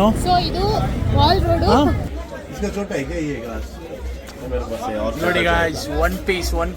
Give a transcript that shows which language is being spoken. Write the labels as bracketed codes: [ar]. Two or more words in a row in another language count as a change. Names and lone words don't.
[kn] ಸೊ ಇದು ವಾಲ್ ರೋಡು. [hi] इसका छोटा है क्या ये ग्लास? मेरे पास है और [kn] ನೋಡಿ गाइस, [en] one piece